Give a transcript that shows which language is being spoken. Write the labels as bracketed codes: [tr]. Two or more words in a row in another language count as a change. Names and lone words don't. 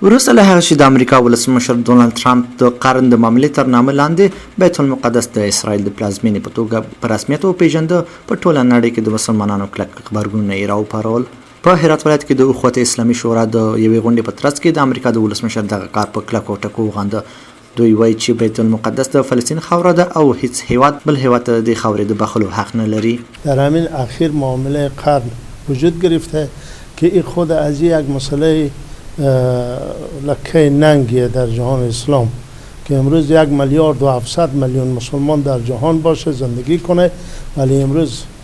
[ps] وروسته له هغه چې د امریکا ولسمشر ډونالد ټرمپ د قرن د معاملې تر نامه لاندې بیت المقدس د اسرائیل د پلازمینې په توګه په رسمیت وپیژنده، په ټوله نړۍ کې د مسلمانانو کلک غبرګونونه یې راوپارول. په هرات ولایت کې د اخوت اسلامي شورا د یوې غونډې په ترڅ کې د امریکا د ولسمشر دغه کار په کلکو ټکو وغنده. دوی وایي چې بیت المقدس د فلسطین خاوره ده او هیڅ هیواد بل هیواد ته د خاورې د بخلو حق نه لري. [fa] در همین اخیر معامله قرن وجود گرفته که این خود از یک مسئله لکه ننگیه در جهان اسلام که امروز 1,700,000,000 مسلمان در جهان باشه زندگی کنه، ولی امروز